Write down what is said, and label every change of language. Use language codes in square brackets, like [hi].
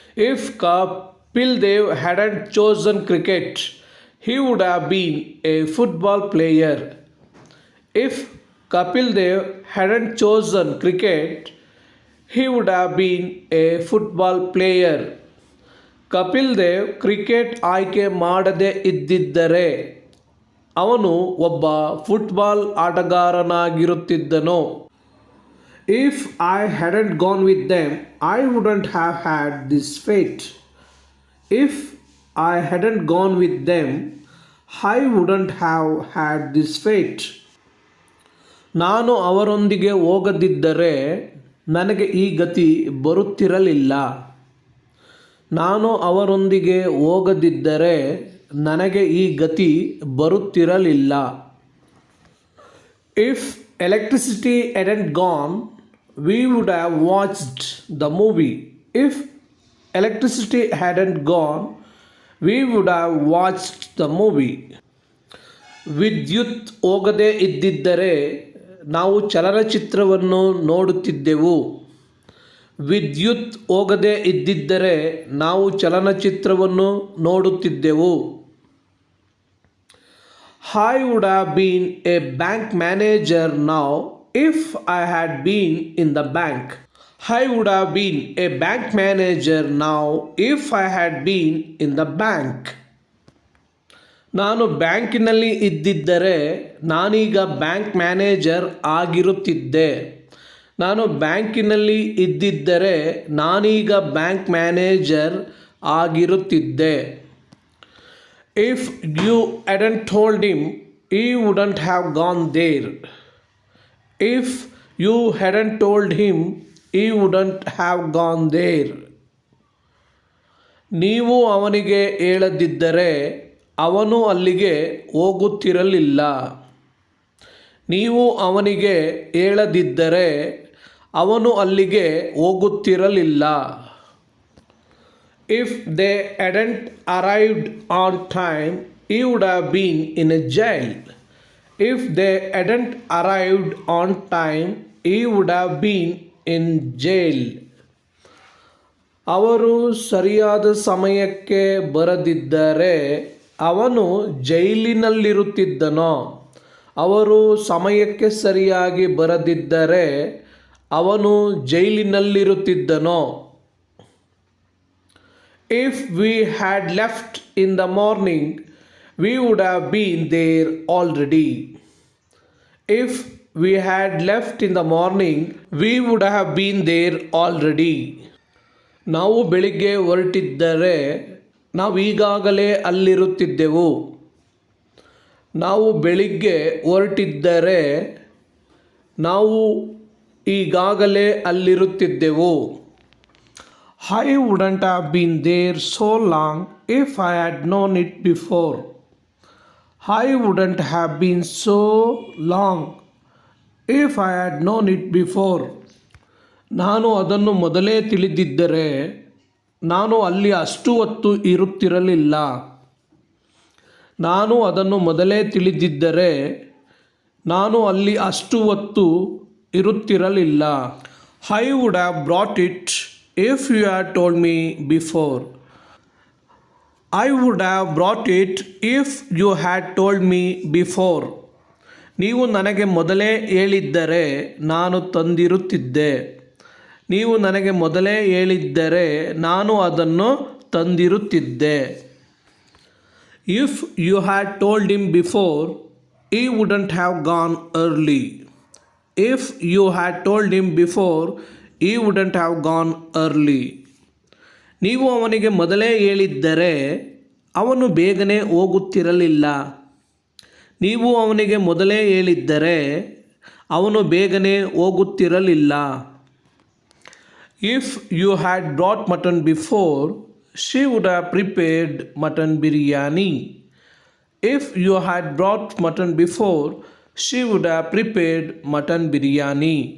[en] If Kapil Dev hadn't chosen cricket, he would have been a football player. If Kapil Dev hadn't chosen cricket, he would have been a football player. [kn] Kapil Dev cricket ಆಯ್ಕೆ ಮಾಡದೇ ಇದ್ದಿದ್ದರೆ ಅವನು ಒಬ್ಬ football ಆಟಗಾರನಾಗಿರುತ್ತಿದ್ದನು. [en] If I hadn't gone with them, I wouldn't have had this fate. If I hadn't gone with them, I wouldn't have had this fate. [kn] ನಾನು ಅವರೊಂದಿಗೆ ಹೋಗದಿದ್ದರೆ ನನಗೆ ಈ ಗತಿ ಬರುತ್ತಿರಲಿಲ್ಲ. ನಾನು ಅವರೊಂದಿಗೆ ಹೋಗದಿದ್ದರೆ ನನಗೆ ಈ ಗತಿ ಬರುತ್ತಿರಲಿಲ್ಲ. [en] If electricity hadn't gone, we would have watched the movie. If electricity hadn't gone, we would have watched the movie. [kn] ವಿದ್ಯುತ್ ಹೋಗದೇ ಇದ್ದಿದ್ದರೆ ನಾವು ಚಲನಚಿತ್ರವನ್ನು ನೋಡುತ್ತಿದ್ದೆವು. ವಿದ್ಯುತ್ ಹೋಗದೇ ಇದ್ದಿದ್ದರೆ ನಾವು ಚಲನಚಿತ್ರವನ್ನು ನೋಡುತ್ತಿದ್ದೆವು. [en] I would have been a bank manager now if I had been in the bank. I would have been a bank manager now if I had been in the bank. [kn] ನಾನು ಬ್ಯಾಂಕಿನಲ್ಲಿ ಇದ್ದಿದ್ದರೆ ನಾನೀಗ ಬ್ಯಾಂಕ್ ಮ್ಯಾನೇಜರ್ ಆಗಿರುತ್ತಿದ್ದೆ. ನಾನು ಬ್ಯಾಂಕಿನಲ್ಲಿ ಇದ್ದಿದ್ದರೆ ನಾನೀಗ bank manager ಆಗಿರುತ್ತಿದ್ದೆ. [en] If you hadn't told him, he wouldn't have gone there. If you hadn't told him, he wouldn't have gone there. [kn] ನೀವು ಅವನಿಗೆ ಹೇಳದಿದ್ದರೆ ಅವನು ಅಲ್ಲಿಗೆ ಹೋಗುತ್ತಿರಲಿಲ್ಲ. ನೀವು ಅವನಿಗೆ ಹೇಳದಿದ್ದರೆ ಅವನು ಅಲ್ಲಿಗೆ ಹೋಗುತ್ತಿರಲಿಲ್ಲ. [en] If they hadn't arrived on time, he would have been in a jail. If they hadn't arrived on time, he would have been in jail. [kn] ಅವರು ಸರಿಯಾದ ಸಮಯಕ್ಕೆ ಬರದಿದ್ದರೆ ಅವನು ಜೈಲಿನಲ್ಲಿರುತ್ತಿದ್ದನೋ. ಅವರು ಸಮಯಕ್ಕೆ ಸರಿಯಾಗಿ ಬರದಿದ್ದರೆ ಅವನು ಜೈಲಿನಲ್ಲಿರುತ್ತಿದ್ದನೋ. [en] If we had left in the morning, we would have been there already. If we had left in the morning, we would have been there already. [kn] ನಾವು ಬೆಳಿಗ್ಗೆ ಹೊರಟಿದ್ದರೆ ನಾವು ಈಗಾಗಲೇ ಅಲ್ಲಿರುತ್ತಿದ್ದೆವು. ನಾವು ಬೆಳಿಗ್ಗೆ ಹೊರಟಿದ್ದರೆ ನಾವು ಈಗಾಗಲೇ ಅಲ್ಲಿರುತ್ತಿದ್ದೆವು. [en] I wouldn't have been there so long if I had known it before. I wouldn't have been so long if I had known it before. [kn] ನಾನು ಅದನ್ನು ಮೊದಲೇ ತಿಳಿದಿದ್ದರೆ ನಾನು ಅಲ್ಲಿ ಅಷ್ಟು ಹೊತ್ತು ಇರುತ್ತಿರಲಿಲ್ಲ. ನಾನು ಅದನ್ನು ಮೊದಲೇ ತಿಳಿದಿದ್ದರೆ ನಾನು ಅಲ್ಲಿ ಅಷ್ಟು ಹೊತ್ತು ಇರುತ್ತಿರಲಿಲ್ಲ. [en] I would have brought it if you had told me before. I would have brought it if you had told me before. [kn] ನೀವು ನನಗೆ ಮೊದಲೇ ಹೇಳಿದ್ದರೆ ನಾನು ತಂದಿರುತ್ತಿದ್ದೆ. ನೀವು ನನಗೆ ಮೊದಲೇ ಹೇಳಿದ್ದರೆ ನಾನು ಅದನ್ನು ತಂದಿರುತ್ತಿದ್ದೆ. [en] If you had told him before, he wouldn't have gone early. If you had told him before, he wouldn't have gone early. [kn] ನೀವು ಅವನಿಗೆ ಮೊದಲೇ ಹೇಳಿದ್ದರೆ ಅವನು ಬೇಗನೆ ಹೋಗುತ್ತಿರಲಿಲ್ಲ. ನೀವು ಅವನಿಗೆ ಮೊದಲೇ ಹೇಳಿದ್ದರೆ ಅವನು ಬೇಗನೆ ಹೋಗುತ್ತಿರಲಿಲ್ಲ. [en] If you had brought mutton before, she would have prepared mutton biryani. If you had brought mutton before, she would have prepared mutton biryani.